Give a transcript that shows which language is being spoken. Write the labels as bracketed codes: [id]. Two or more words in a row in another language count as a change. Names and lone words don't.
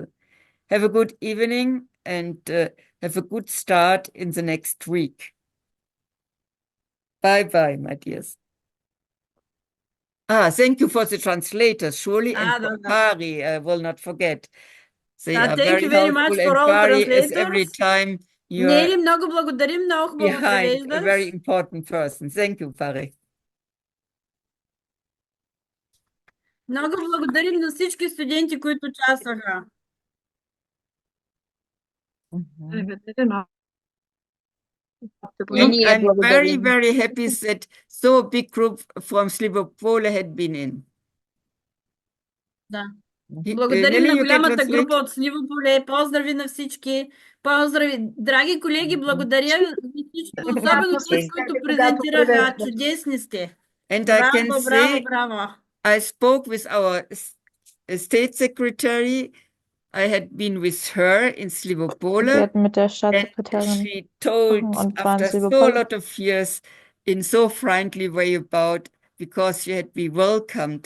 [en] Have a good evening and have a good start in the next week. Bye-bye, my dears. Thank you for the translators, Shuli and Pari. I will not forget. They are Thank you very much for all Pari, as every translators. time you Нели, are [bg] много благодарим, много хубаво [en] behind a very [bg] превеждаш. [en] important person. Thank you, Pari. [bg] Много благодарим на всички студенти, които участваха. [en] And I'm very, very happy that so big group from Slivopole had been in. [bg] Да. Благодарим на голямата група от Сливополе. Поздрави на всички. Поздрави. Драги колеги, благодаря за всичко, особено тези, които презентираха. Чудесни сте. [en] And [bg] Браво, [en] I can [bg] браво, [en] say, [bg] браво. [en] I spoke with our state secretary. I had been with her in Slivopole, and she told after so a lot of years in so friendly way about because she had been welcomed.